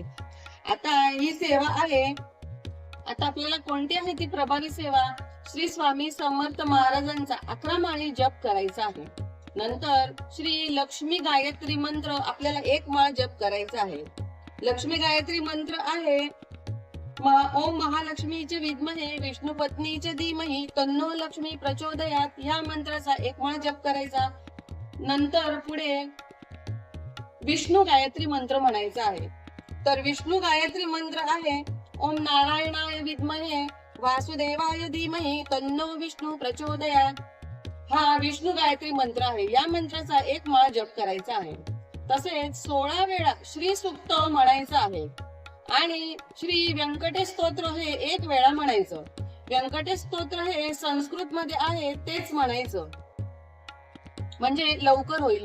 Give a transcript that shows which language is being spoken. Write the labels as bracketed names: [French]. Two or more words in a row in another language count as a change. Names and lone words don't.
[Marathi] आता ही सेवा आहे, आता आपल्याला कोणती आहे ती प्रभावी सेवा? श्री स्वामी समर्थ महाराजांचा 11 माळी जप करायचा आहे. नंतर श्री लक्ष्मी गायत्री मंत्र आपल्याला 1 माळ जप करायचा आहे. लक्ष्मी गायत्री मंत्र आहे [Sanskrit] ओम महालक्ष्मीचे विद्महे विष्णू पत्नीचे धीमहि तन्नो लक्ष्मी प्रचोदयात. [Marathi] या मंत्राचा 1 माळ जप करायचा. नंतर पुढे विष्णू गायत्री मंत्र म्हणायचा आहे. तर विष्णू गायत्री मंत्र आहे [Sanskrit] ओम नारायणाय विद्महे वासुदेवाय धीमहि तन्नो विष्णू प्रचोदयात. [Marathi] हा विष्णू गायत्री मंत्र आहे. या मंत्राचा 1 माळ जप करायचा आहे. तसेच 16 वेळा श्री सुक्त म्हणायचं आहे. आणि श्री व्यंकटेश स्तोत्र हे 1 वेळा म्हणायचं. व्यंकटेश स्तोत्र हे संस्कृत मध्ये आहे तेच म्हणायचं, म्हणजे लवकर होईल.